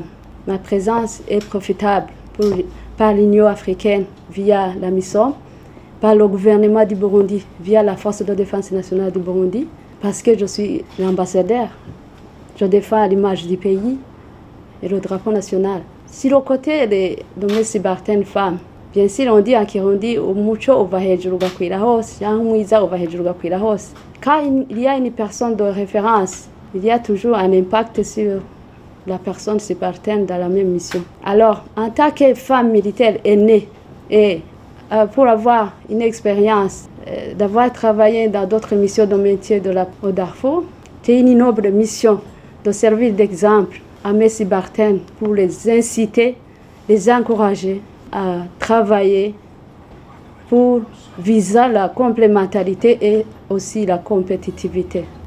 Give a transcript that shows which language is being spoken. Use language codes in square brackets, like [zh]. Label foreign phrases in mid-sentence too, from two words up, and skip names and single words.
[fr] Ma présence est profitable par l'Union africaine via la mission, par le gouvernement du Burundi, via la Force de défense nationale du Burundi, parce que je suis l'ambassadeur. Je défends l'image du pays et le drapeau national. Si le côté de mes subalternes femmes, bien sûr on dit en Kirundi, [rn] umuco uva hejuru ugakwira hose, cyangwa umwiza uva hejuru ugakwira hose. [fr] Quand il y a une personne de référence, il y a toujours un impact sur la personne subalterne dans la même mission. Alors, en tant que femme militaire aînée et pour avoir une expérience, d'avoir travaillé dans d'autres missions de métier au Darfour, c'est une noble mission de servir d'exemple à mes subalternes pour les inciter, les encourager à travailler pour viser la complémentarité et aussi la compétitivité.